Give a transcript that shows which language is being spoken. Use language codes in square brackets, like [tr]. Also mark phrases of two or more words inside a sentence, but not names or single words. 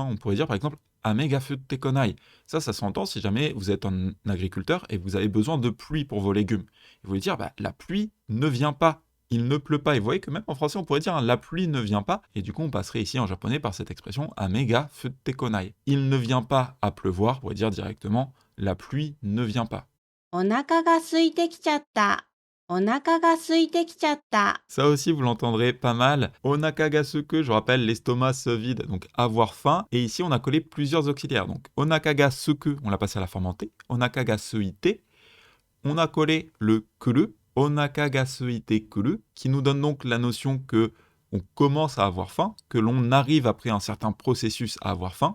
[fr] On pourrait dire par exemple « [ja] 雨が降ってこない [fr] ». Ça s'entend si jamais vous êtes un agriculteur et vous avez besoin de pluie pour vos légumes. Vous voulez dire la pluie ne vient pas. Il ne pleut pas. Et vous voyez que même en français, on pourrait dire la pluie ne vient pas. Et du coup, on passerait ici en japonais par cette expression [ja] 雨が降ってこない. [fr] Il ne vient pas à pleuvoir. On pourrait dire directement la pluie ne vient pas. [ja] お腹が空いてきちゃった。お腹が空いてきちゃった。 [fr] Ça aussi, vous l'entendrez pas mal. [ja] お腹が空く, [fr] je rappelle, l'estomac se vide, donc avoir faim. Et ici, on a collé plusieurs auxiliaires. Donc, [ja] お腹が空く, [fr] on l'a passé à la forme en te. [ja] お腹が空いて. [fr] On a collé le kuru. [ja] お腹が空いてくる, [fr] qui nous donne donc la notion que on commence à avoir faim, que l'on arrive après un certain processus à avoir faim.